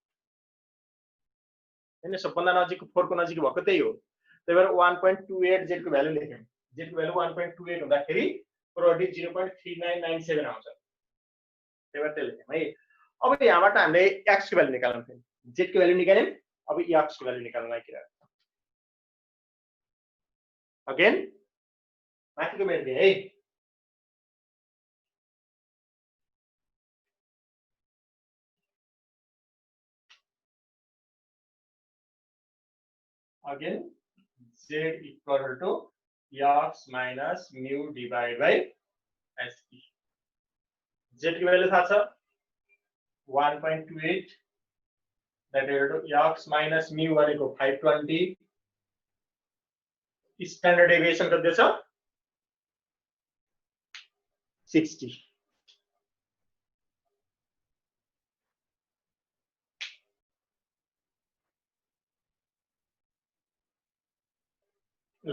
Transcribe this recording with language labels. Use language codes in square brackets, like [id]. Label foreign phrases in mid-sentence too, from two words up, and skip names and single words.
[ne] हैन सबभन्दा नजिकको 4 को नजिक भएको त्यही हो त्यही भएर 1.28 z को भ्यालु लेख्यौं z को भ्यालु 1.28 हुँदाखेरि प्रोबेबिलिटी 0.3997 आउँछ त्यही भएर त्यो लेख्यौं है अब यहाँबाट हामीले x को भ्यालु निकाल्नु पर्यो z को भ्यालु निकाल्यौं अब x को भ्यालु निकाल्न लागि अगेन माथिको मेट दिए है [en] again z equal to x minus mu divided by sp [hi] z की वैल्यू था सर 1.28 [en] that x minus mu भनेको 520 standard deviation [ne] कति छ 60 ल